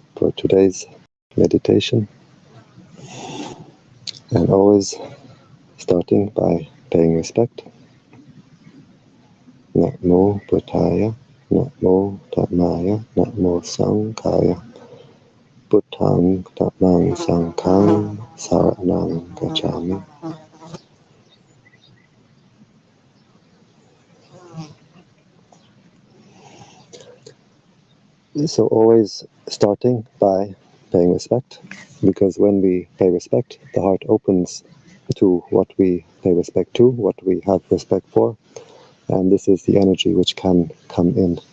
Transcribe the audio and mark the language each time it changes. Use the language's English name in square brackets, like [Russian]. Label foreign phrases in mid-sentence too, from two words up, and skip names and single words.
[English] for today's meditation, and always starting by paying respect. [Pali] Namo Buddhaya, Namo Dhammaya, Namo Sanghaya, Buddhang Dhammang Sanghang Saranang Gacchami. [English] So always starting by paying respect, because when we pay respect, the heart opens to what we pay respect to, what we have respect for, and this is the energy which can come in.